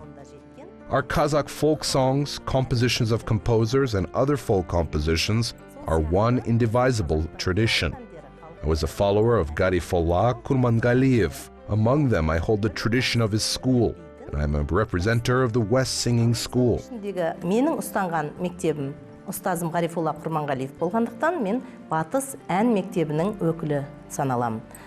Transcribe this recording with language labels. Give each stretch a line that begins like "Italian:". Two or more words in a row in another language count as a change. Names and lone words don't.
English: Our Kazakh folk songs, compositions of composers, and other folk compositions are one indivisible tradition. I was a follower of Garifollah Kurmangaliyev. Among them, I hold the tradition of his school, and I am a representative of the West Singing School.
Kazakh: Ұстазым Ғарифолла Құрманғалиев болғандықтан мен Батыс ән мектебінің өкілі саналамын.